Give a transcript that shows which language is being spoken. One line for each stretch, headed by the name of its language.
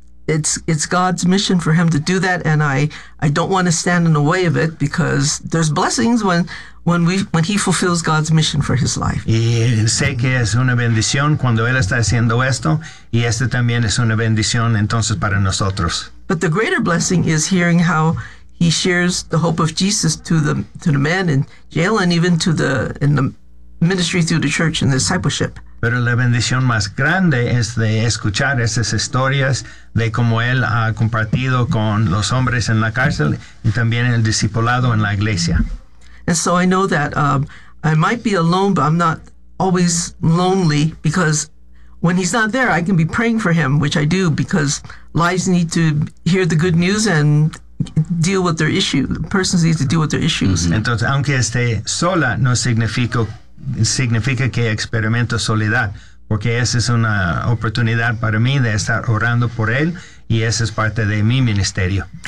English: It's God's mission for him to do that, and I don't want to stand in the way of it because there's blessings when he fulfills God's mission for his life.
Spanish: Y sé que es una bendición cuando él está haciendo esto, y este también es una bendición entonces para nosotros.
English: But the greater blessing is hearing how he shares the hope of Jesus to the men in jail and even to the in the ministry through the church and the discipleship.
Spanish: Pero la bendición más grande es de escuchar esas historias de cómo él ha compartido con los hombres en la cárcel y también el discipulado en la iglesia.
English: And so I know that I might be alone, but I'm not always lonely because when he's not there, I can be praying for him, which I do because lives need to hear the good news and deal with their issues. Persons need to deal with their issues. Mm-hmm.
Spanish: Entonces, aunque esté sola, no significa que experimento soledad, porque esa es una oportunidad para mí de estar orando por él, y esa es parte de mi ministerio.